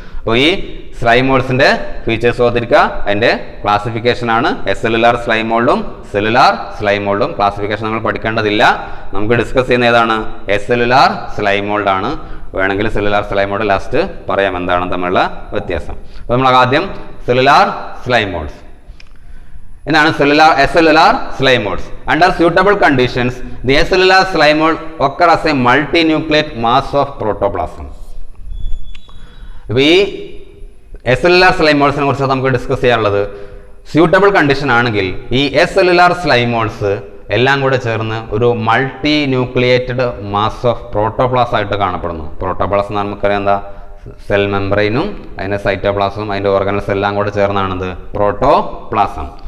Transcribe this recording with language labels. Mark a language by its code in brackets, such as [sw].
[ml] അപ്പോൾ ഈ സ്ലൈമോൾസിൻ്റെ ഫീച്ചേഴ്സ് ഓർത്തിരിക്കുക. അതിൻ്റെ ക്ലാസിഫിക്കേഷനാണ് എസെല്ലുലാർ സ്ലൈമോൾഡും സെല്ലുലാർ സ്ലൈമോൾഡും. ക്ലാസിഫിക്കേഷൻ നമ്മൾ പഠിക്കേണ്ടതില്ല. നമുക്ക് ഡിസ്കസ് ചെയ്യുന്ന ഏതാണ്, എസെല്ലുലാർ സ്ലൈമോൾഡ് ആണ്. വേണമെങ്കിൽ സെല്ലുലാർ സ്ലൈമോൾഡ് ലാസ്റ്റ് പറയാം എന്താണ് തമ്മിലുള്ള വ്യത്യാസം. അപ്പോൾ നമ്മൾ ആദ്യം സെല്ലുലാർ സ്ലൈമോൾസ്. എന്താണ് എസെല്ലുലാർ സ്ലൈമോൾസ്? [en] Under suitable conditions the acellular slime mold occur as a multinucleate mass of protoplasm. [ml] ഇപ്പോൾ ഈ എസെല്ലുലാർ സ്ലൈമോൾസിനെ കുറിച്ച് നമുക്ക് ഡിസ്കസ് ചെയ്യാനുള്ളത്, സ്യൂട്ടബിൾ കണ്ടീഷൻ ആണെങ്കിൽ ഈ എസെല്ലുലാർ സ്ലൈമോൾസ് എല്ലാം കൂടെ ചേർന്ന് ഒരു multi nucleated mass of protoplasm ആയിട്ട് കാണപ്പെടുന്നു. പ്രോട്ടോപ്ലാസം എന്ന് നമുക്കറിയാം എന്താ, സെൽ മെംബ്രെയിനും അതിൻ്റെ സൈറ്റോപ്ലാസവും അതിൻ്റെ ഓർഗനൽസ് എല്ലാം കൂടെ ചേർന്നാണത് പ്രോട്ടോപ്ലാസം.